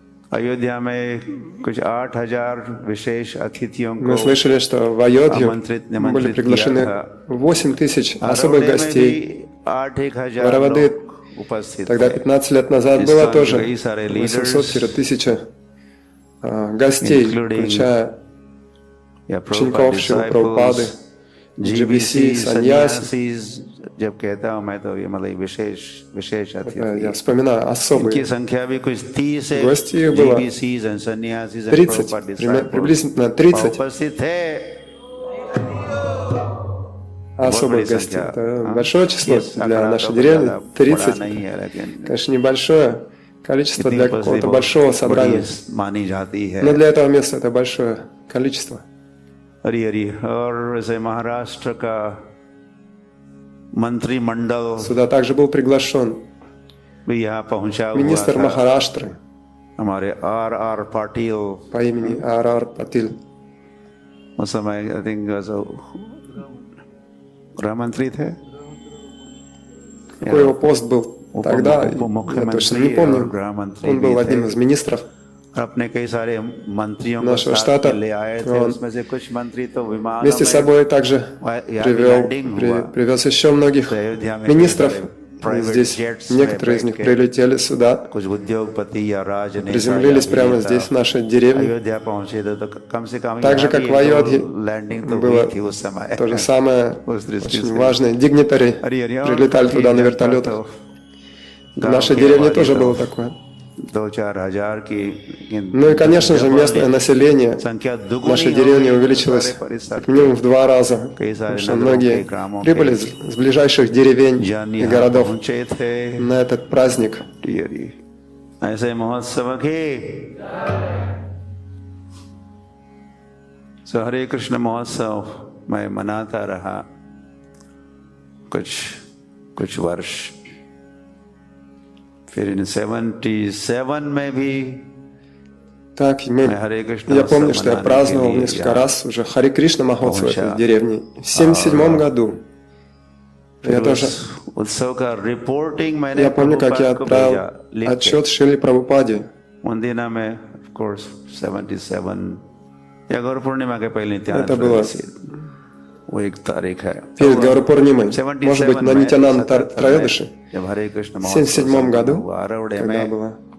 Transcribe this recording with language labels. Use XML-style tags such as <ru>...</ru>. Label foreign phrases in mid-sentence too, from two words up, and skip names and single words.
<hi>अयोध्या में कुछ 8,000 विशेष अतिथियों</hi> <ru>Мы</ru> <hi>को</hi> <ru>слышали, что в Айодхе были</ru> <hi>निमंत्रित किया</hi> <ru>приглашены</ru> <hi>था।</hi> <ru>8 тысяч особых</ru> <hi>हरौड़े में</hi> <ru>гостей.</ru> <hi>भी 8,000</hi> <ru>Варавады</ru> <hi>लोग उपस्थित</hi> <ru>тогда</ru> <hi>थे।</hi> <ru>15 лет назад было ISKCON тоже</ru> <hi>के कई सारे</hi> <ru>800-1000 гостей, including включая</ru> <hi>या</hi> <ru>учеников Шрилы Прабхупады, GBC,</ru> <hi>सन्यासी। जब कहता हूँ मैं तो ये मतलब विशेष</hi> <ru>Я</ru> <hi>अतिथि।</hi> <ru>вспоминаю</ru> <hi>इनकी</hi> <ru>особые</ru> <hi>संख्या भी कुछ 30 है।</hi> <ru>гости их было</ru> <en>GBCs and sannyasis and 30, Prabhupada disciples</en> <ru>приблизительно 30</ru> <hi>उपस्थित थे।</hi> <ru>особых</ru> <hi>बड़ी</hi> <ru>гостей.</ru> <hi>संख्या।</hi> <ru>Это большое число Yes, для</ru> <hi>आंकड़ा</hi> <ru>нашей</ru> <hi>तो</hi> <ru>деревни.</ru> <hi>बड़ा 30, नहीं है, लेकिन</hi> <ru>конечно, небольшое количество</ru> <hi>इतनी</hi> <ru>для</ru> <hi>उपस्थिति</hi> <ru>какого-то</ru> <hi>बहुत</hi> <ru>большого собрания.</ru> <hi>बड़ी मानी जाती है।</hi> <ru>Но для этого места это большое количество.</ru> <hi>हरी हरी। और वैसे महाराष्ट्र का मंत्रिमंडल</hi> <ru>Сюда также был приглашен</ru> <hi>भी यहाँ पहुंचा हुआ</hi> <ru>министр</ru> <hi>था।</hi> <ru>Махараштры</ru> <hi>हमारे R.R. पाटिल</hi> <ru>по имени Арар Патиль.</ru> <hi>उस समय</hi> <en>I think</en> <hi>गृह मंत्री थे।</hi> <ru>Какой его пост был тогда, я точно не помню. Он был одним из министров</ru> <hi>अपने कई सारे मंत्रियों को</hi> <ru>нашего</ru> <hi>साथ</hi> <ru>штата.</ru> <hi>में ले आए थे।</hi> <ru>Он</ru> <hi>उसमें से कुछ मंत्री तो विमानों</hi> <ru>вместе с</ru> <hi>में</hi> <ru>собой также привез еще многих министров. Здесь некоторые из них прилетели сюда,</ru> <hi>कुछ उद्योगपति या राजनेता</hi> <ru>приземлились прямо здесь, в нашей деревне.</ru> <hi>अयोध्या पहुंचे थे, तो कम से कम</hi> <ru>Так же,</ru> <hi>यहाँ</hi> <ru>как</ru> <hi>भी</hi> <ru>в Айодхе</ru> <hi>लैंडिंग तो</hi> <ru>было</ru> <hi>हुई थी उस समय।</hi> <ru>то же самое,</ru> <hi>उस दृष्टि</hi> <ru>очень</ru> <hi>से</hi> <ru>важное. Дигнитари прилетали туда на вертолетах. В нашей деревне тоже было такое.</ru> <hi>2-4 हजार की।</hi> <ru>Ну и, конечно же, местное население</ru> <hi>संख्या</hi> <ru>в нашей деревне увеличилось как минимум в 2 раза, потому что многие прибыли с ближайших деревень и городов</ru> <hi>पहुंचे थे।</hi> <ru>на этот праздник.</ru> <hi>ऐसे महोत्सव के हरे कृष्ण महोत्सव मैं मनाता रहा कुछ वर्ष। फिर इन 77 में भी</hi> <ru>Так, я помню, что я праздновал несколько раз уже Харе Кришна Махотсва в этой деревне. В 1977 году я тоже... Я помню, как я отправил отчет Шриле Прабхупаде. Это было перед Гауру Пурнимой, может быть, на Нитянанд Троядыши, в 1977 году, когда было,</ru>